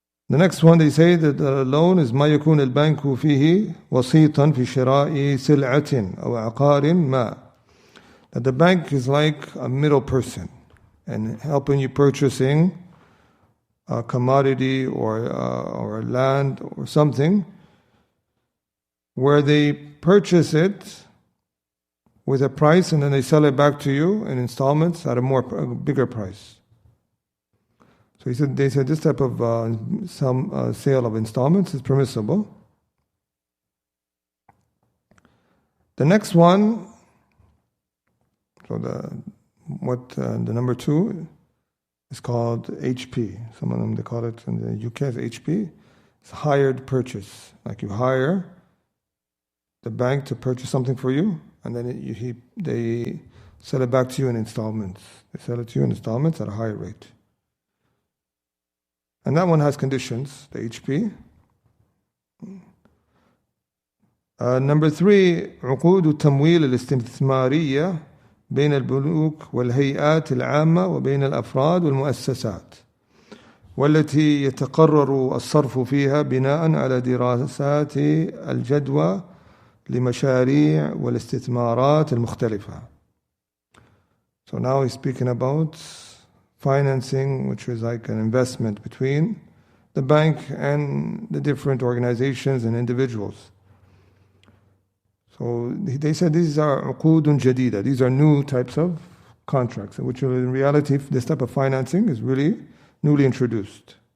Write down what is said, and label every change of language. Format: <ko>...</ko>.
<en>The next one, they say that the loan is</en> <ar>ما يكون البنك فيه وسيطا في شراء سلعة أو عقار ما.</ar> <en>That the bank is like a middle person and helping you purchasing a commodity or land or something, where they purchase it with a price and then they sell it back to you in installments at a bigger price. So they said this type of sale of installments is permissible. The next one, so the number 2 is called HP. Some of them, they call it in the UK as HP. It's hired purchase. Like you hire the bank to purchase something for you, and then they sell it back to you in installments. They sell it to you in installments at a higher rate. And that one has conditions, the HP. Number 3,</en> <ar>عقود التمويل الاستثمارية بين البنوك والهيئات العامة وبين الأفراد والمؤسسات، والتي يتقرر الصرف فيها بناء على دراسات الجدوى لمشاريع والاستثمارات المختلفة.</ar> <en>So now he's speaking about financing, which is like an investment between the bank and the different organizations and individuals. So they said these are</en> <ar>عقود جديدة.</ar> <en>These are new types of contracts, which in reality, this type of financing is really newly introduced.</en>